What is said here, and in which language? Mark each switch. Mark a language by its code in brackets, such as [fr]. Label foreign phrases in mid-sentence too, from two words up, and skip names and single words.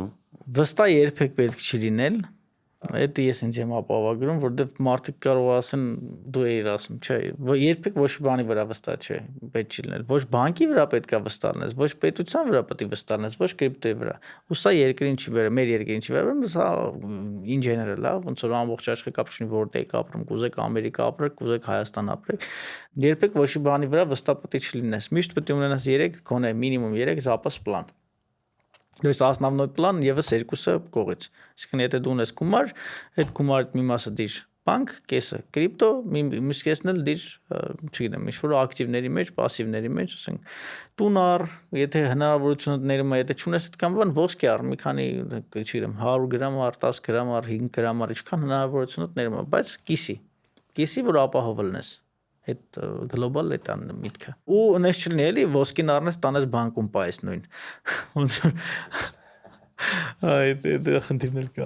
[hy] Վստահ երբեք պետք չի լինել։ Այդ ես ինձ եմ ապահովագրում, որտեղ մարդիկ կարող ասեն դու էիր ասում, չէ, երբեք ոչ բանի վրա վստահ չէ, պետք չի լինել, ոչ բանկի վրա պետք է վստահ լինես, ոչ պետության վրա պետք է վստահ լինես, ոչ կրիպտոյի վրա։ Ու սա երկրին չի վերաբերում, մեր երկրին չի վերաբերում, սա [en] in general, [hy] հա, ոնց որ ամբողջ աշխարհի կապ չունի, որտեղ եք ապրում, կուզեք Ամերիկա ապրեք, կուզեք Հայաստան ապրեք, երբեք ոչ մի բանի վրա վստահ պետք չի լինես։ Միշտ պետք է ունենաս 3, գոնե մինիմում 3 [ru] запас план։ То есть основной план [hy] եւս երկուսը կողից։ Իսկն եթե դու ունես գումար, այդ գումարի մի մասը դիր բանկ, կեսը կրիպտո, մյուս կեսն էլ դիր, չգիտեմ, ինչ-որ ակտիվների մեջ, пассивների մեջ, ասենք, տուն առ, եթե հնարավորություններում է, եթե չունես այդքան բան, ոսկի առ, մի քանի, չգիտեմ, 100 գրամ առ, 10 գրամ առ, 5 գրամ առ, ինչքան հնարավորություններում է, բայց կիսի, որ ապահով լինես։ Այդ գլոբալ այդ միտքը։ Ու նես չլինի էլի ոսկին առնես տանես բանկում պայես նույն։ Ոնց որ այդ խնդիրներ կա։